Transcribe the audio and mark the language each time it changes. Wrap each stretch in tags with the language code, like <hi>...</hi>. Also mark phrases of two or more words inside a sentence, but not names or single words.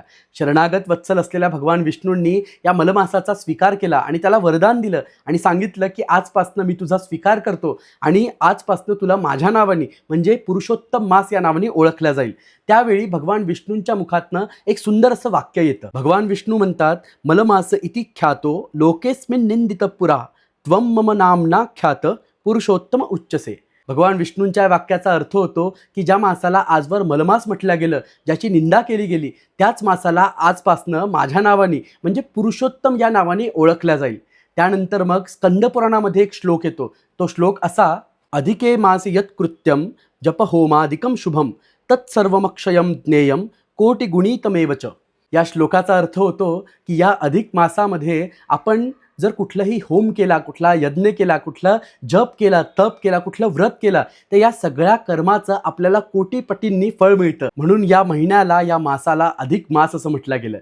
<mr>शरणागत वत्सल असलेल्या भगवान विष्णूंनी या मलमासाचा स्वीकार केला आणि त्याला वरदान दिलं आणि सांगितलं की आजपासनं मी तुझा स्वीकार करतो आणि आजपासनं तुला माझ्या नावाने म्हणजे पुरुषोत्तम मास या नावाने ओळखला जाईल. त्यावेळी भगवान विष्णूंच्या मुखातनं एक सुंदर असं वाक्य येतं. भगवान विष्णू म्हणतात,</mr> <sa>मलमास इति ख्यातो लोकेस्मिन् निंदित पुरा त्वं मम नामना ख्यात पुरुषोत्तम उच्चसे.</sa> <mr>भगवान विष्णूंच्या वाक्याचा अर्थ होतो की ज्या मासाला आजवर मलमास म्हटलं गेलं, ज्याची निंदा केली गेली, त्याच मासाला आजपासनं माझ्या नावाने म्हणजे पुरुषोत्तम या नावाने ओळखल्या जाईल. त्यानंतर मग स्कंदपुराणामध्ये एक श्लोक येतो. तो श्लोक असा,</mr> <sa>अधिके मास यत् कृत्यम जप होमादिकम शुभम तत्सर्वमक्षयम ज्ञेयम कोटिगुणितमेवच.</sa> <mr>या श्लोकाचा अर्थ होतो की या अधिक मासामध्ये आपण जर कुठलाही होम केला, कुठला यज्ञ केला, कुठला जप केला, तप केला, कुठलं व्रत केला, तर या सगळ्या कर्माचं आपल्याला कोटीपटींनी फळ मिळतं. म्हणून या महिन्याला, या मासाला अधिक मास असं म्हटलं गेलं.</mr>